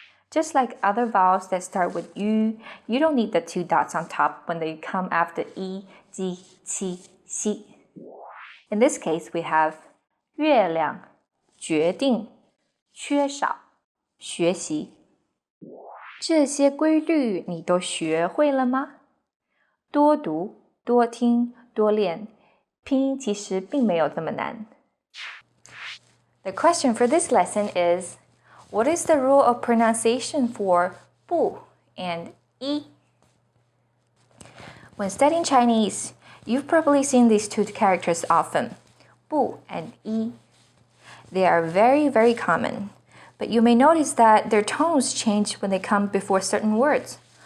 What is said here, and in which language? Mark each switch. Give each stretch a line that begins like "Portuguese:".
English: Just like other vowels that start with yu, you don't need the 2 dots on top when they come after yi, ji, qi, xi. In this case, we have
Chinese: 月亮, 决定, 缺少, 学习. 这些规律你都学会了吗？多读，多听，多练，拼音其实并没有这么难。
English: The question for this lesson is, what is the rule of pronunciation for 不 and 一? When studying Chinese, you've probably seen these 2 characters often. bu and yi. They are very, very common, but you may notice that their tones change when they come before certain words.